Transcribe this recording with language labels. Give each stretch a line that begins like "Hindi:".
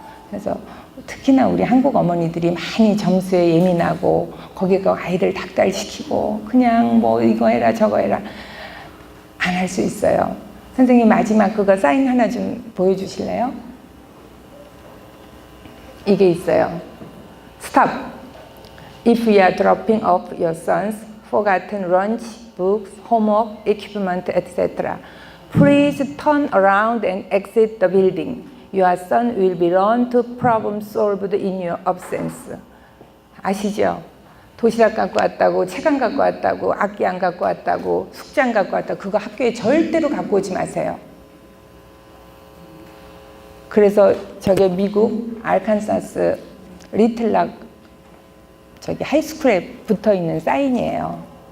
Korean: 그래서 특히나 우리 한국 어머니들이 많이 점수에 예민하고 거기가 아이들 닥달시키고 그냥 뭐 이거 해라 저거 해라 안 할 수 있어요. 선생님 마지막 그거 사인 하나 좀 보여주실래요? 이게 있어요.
English: Stop. If you are dropping off your son's forgotten lunch, books, homework, equipment, etc., please turn around and exit the building. Your son will be learned to problem solved in your absence.
Korean: 아시죠? 도시락 갖고 왔다고, 책 안 갖고 왔다고, 악기 안 갖고 왔다고, 숙제 안 갖고 왔다고 그거 학교에 절대로 갖고 오지 마세요. 그래서 저게 미국 알칸사스 리틀락 저기 하이스쿨에 붙어 있는 사인이에요.